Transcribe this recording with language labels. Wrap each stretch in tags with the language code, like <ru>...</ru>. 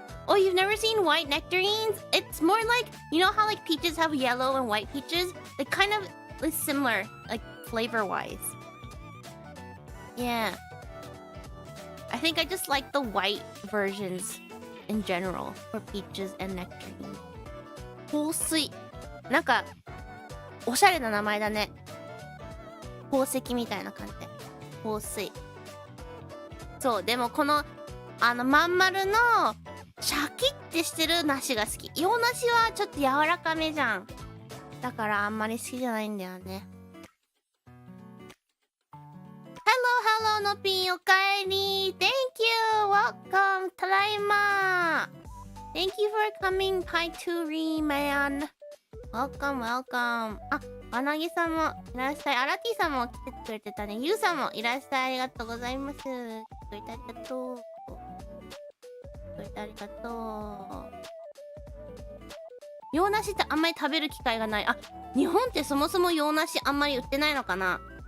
<en>Oh, you've never seen white nectarines? It's more like, you know how like peaches have yellow and white peaches? It kind of is similar, like flavor-wise. Yeah. I think I just like the white versions in general for peaches and nectarines.</en> <ja>放水。なんか、おしゃれな名前だね。宝石みたいな感じで。放水。そう、でもこの、まん丸の、シャキッてしてる梨が好き。洋梨はちょっと柔らかめじゃん。だからあんまり好きじゃないんだよね。 Hello, のぴんおかえり。</ja> <en>Thank you, welcome, ただいま。 Thank you for coming, Pi Turi, man. Welcome.</en> <ja>わなぎさんもいらっしゃい。アラティさんも来てくれてたね。ゆうさんもいらっしゃい。ありがとうございます。来てくれてありがとう。ありがとう。洋梨ってあんまり食べる機会がない。日本ってそもそも洋梨あんまり売ってないのかな。</ja>